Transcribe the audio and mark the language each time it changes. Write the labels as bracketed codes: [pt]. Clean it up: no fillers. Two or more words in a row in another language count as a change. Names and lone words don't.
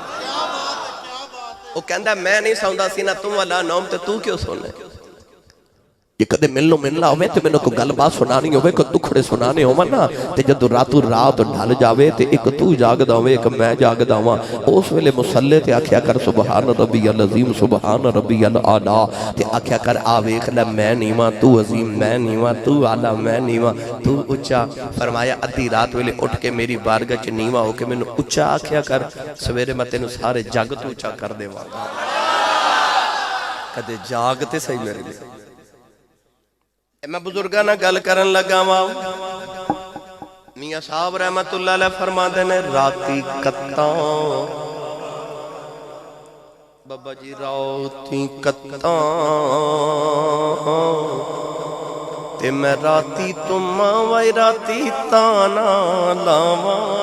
[pa] او کہندا میں نہیں سوندا سی نا تو والا نوم تے تو کیوں سونا. جے کدے ملنا ہووے تے مینوں کوئی گل بات سنانی ہووے، کوئی دکھڑے سنانے ہوون نا تے جدوں راتوں رات ڈھل جاوے تے اک تو جاگدا ہووے اک میں جاگدا ہوواں، اس ویلے مصلے تے آکھیا کر [ar] سبحان ربي العظيم سبحان ربي الأعلى [pa] تے آکھیا کر آ ویکھ لے میں نیواں تو عظیم، میں نیواں تو اعلیٰ، میں نیواں تو اچا. فرمایا ادھی رات ویلے اٹھ کے میری بارگاہ چ نیواں ہو کے مینوں اچا آکھیا کر، سویرے میں تینوں سارے جگ توں اچا کر دیواں گا. کدے جاگ تے سہی میرے لئی. میں بزرگاں نال گل کرن لگا واں. میاں صاحب [ar] رحمة الله عليه [pa] فرماندے نے راتی کتاں بابا جی راتی کتاں تے میں راتی تماں وائی راتی تانا لاواں.